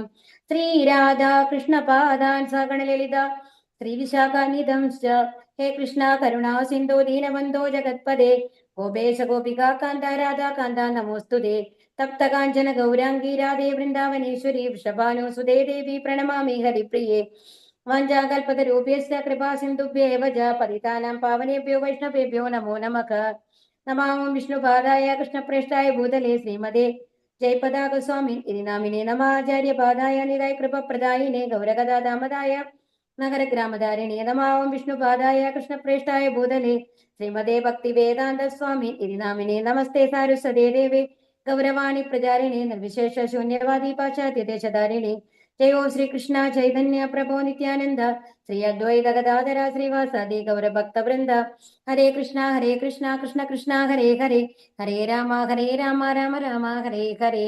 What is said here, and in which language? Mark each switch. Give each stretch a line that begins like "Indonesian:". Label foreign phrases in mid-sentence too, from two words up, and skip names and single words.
Sanskrit: ശ്രീരാധാ കൃഷ്ണപാദാൻ സാഗണലളിത ശ്രീവിശാഖാന്വിതം ഹേ കൃഷ്ണ കരുണാ സിന്ധോ ദീനബന്ധോ ജഗത്പദേ ഗോപേശ ഗോപികാ കാന്ത രാധാ കാന്ത നമോസ്തുതേ തപ്ത കാഞ്ചന ഗൗരാംഗീ രാധേ വൃന്ദാവനേശ്വരി വൃഷഭാനുസുതേ ദേവി പ്രണമാമി ഹരിപ്രിയേ വാഞ്ചാകൽപതരൂപേസ്യ കൃപാ സിന്ധുഭ്യേവ ച പതിതാനാം പാവനേഭ്യോ വൈഷ്ണവേഭ്യോ നമോ നമഃ. നമാമം വിഷ്ണുപാദായ കൃഷ്ണപ്രേഷ്ഠായ ഭൂതലേ ശ്രീമതേ ജയപതാക സ്വാമി ഇതി നാമിനേ നമാചാര്യപാദായ നിരായ കൃപപ്രദായിനേ ഗൗരകഥാദാമദായ നഗരഗ്രാമധാരിണി നമാവം വിഷ്ണുപാദായ കൃഷ്ണപ്രേഷ്ഠായ ഭൂതലേ ശ്രീമതേ ഭക്തി വേദാന്ത സ്വാമി ഇതി നാമിനേ നമസ്തേ സാരസ്വതേ ദേവേ ഗൗരവാണി പ്രചാരിണി നിർവിശേഷ ശൂന്യവാദി പാശ്ചാത്യദേശധാരിണി ജയോ ശ്രീകൃഷ്ണ ചൈതന്യ പ്രഭോ നിത്യാനന്ദ ശ്രീ അദ്വൈത ഗദാധര ശ്രീവാസാദി ഗൗരഭക്തവൃന്ദ ഹരേ കൃഷ്ണ കൃഷ്ണ കൃഷ്ണ ഹരേ ഹരേ ഹരേ രാമ രാമ രാമ ഹരേ ഹരേ.